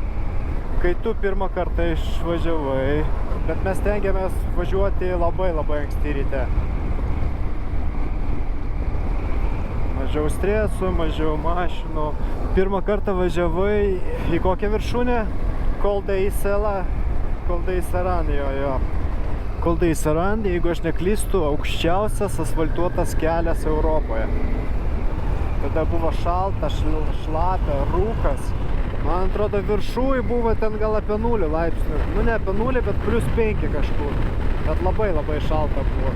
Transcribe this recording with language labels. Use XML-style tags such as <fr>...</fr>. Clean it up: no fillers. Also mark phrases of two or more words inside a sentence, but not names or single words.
<lt>Kai tu pirmą kartą išvažiavai, bet mes stengiamės važiuoti labai anksti ryte. Mažiau stresų, mažiau mašinų. Pirmą kartą važiavai į kokią viršūnę? Col de Saran, jo. Col de Saran, jeigu aš neklystu, aukščiausias asfaltuotas kelias Europoje. Tada buvo šalta, šlapia, rūkas. Man atrodo, viršūj buvo ten gal apie 0 laipsnių. Nu, ne apie 0, bet +5 kažkur. Bet labai šalta buvo.</lt>